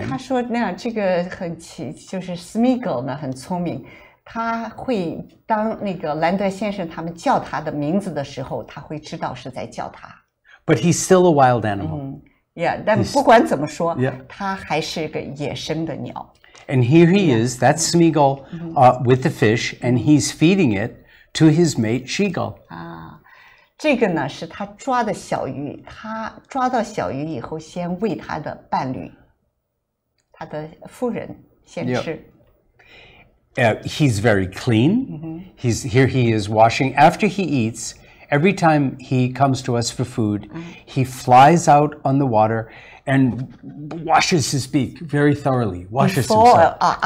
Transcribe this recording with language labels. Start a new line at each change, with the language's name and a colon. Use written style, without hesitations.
Chinese: 对，他说那这个就是 Smeagull 呢很聪明，他会当那个兰德先生他们叫他的名字的时候，他会知道是在叫他。
English: But he's still a wild animal.
Chinese: Yeah, 但不管怎么说，他还是个野生的鸟。
English: And here he is, that's Smeagull with the fish, and he's feeding it to his mate Smeagull.
Chinese: 这个呢是他抓的小鱼，他抓到小鱼以后，先喂他的伴侣，他的夫人先吃。
English: He's very clean. Here he is washing. After he eats, every time he comes to us for food, he flies out on the water and washes his beak very thoroughly. Washes himself.